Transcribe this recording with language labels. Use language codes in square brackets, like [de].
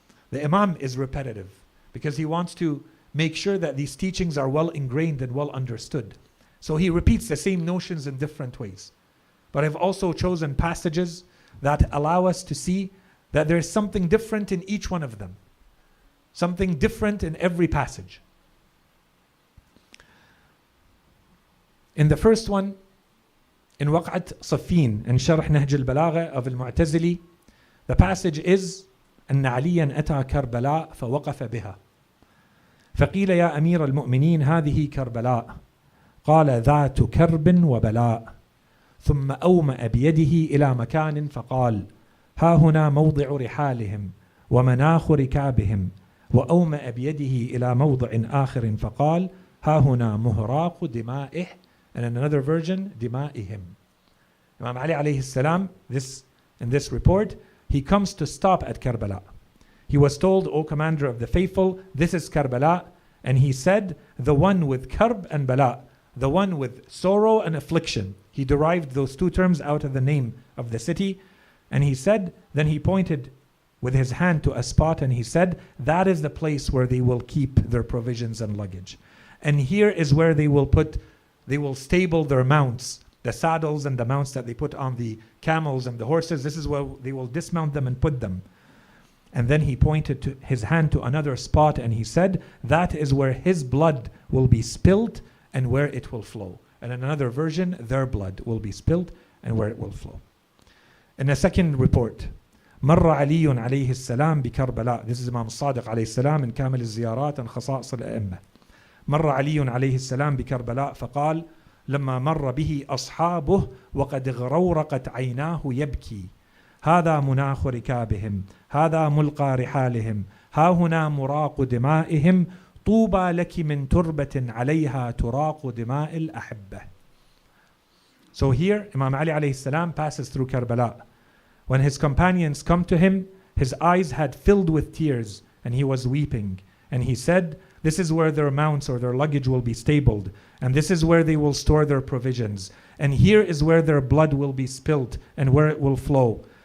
[en] The Imam is repetitive because he wants to make sure that these teachings are well ingrained and well understood. So he repeats the same notions in different ways. But I've also chosen passages that allow us to see that there's something different in each one of them. Something different in every passage. In the first one, in Waq'at Saffin, in Sharh Nahj al-Balagha of al-Mu'tazili, the passage is [ar] أن عليا أتى كربلاء فوقف بها فقيل يا أمير المؤمنين هذه كربلاء قال ذات كرب وبلاء ثم أومأ بيده إلى مكان فقال ها هنا موضع رحالهم ومناخ ركابهم وأومأ بيده إلى موضع آخر فقال ها هنا مهراق دمائه. [en] And in another version, دمائهم. Imam Ali alayhi salam, in this report, he comes to stop at Karbala. He was told, O Commander of the Faithful, this is Karbala. And he said, the one with Karb and Bala, the one with sorrow and affliction. He derived those two terms out of the name of the city. And he said, then he pointed with his hand to a spot and he said, that is the place where they will keep their provisions and luggage. And here is where they will stable their mounts, the saddles and the mounts that they put on the camels and the horses. This is where they will dismount them and put them. And then he pointed to his hand to another spot and he said, that is where his blood will be spilt and where it will flow. And in another version, their blood will be spilt and where it will flow. In a second report, [ar] مر علي عليه السلام بكربلاء. [en] This is Imam Sadiq عليه السلام in كامل الزيارات and خصائص الأئمة. [ar] مر علي عليه السلام بكربلاء فقال لما مر به أصحابه وقد غرورقت عيناه يبكي هذا مناخ ركابهم هذا ملقى رحالهم ها هنا مراق دمائهم طوبى لك من تربة عليها تراق دماء الأحبة. [en] So here Imam Ali alayhi salam passes through Karbala. When his companions come to him, his eyes had filled with tears and he was weeping. And he said, this is where their mounts or their luggage will be stabled. And this is where they will store their provisions. And here is where their blood will be spilt and where it will flow.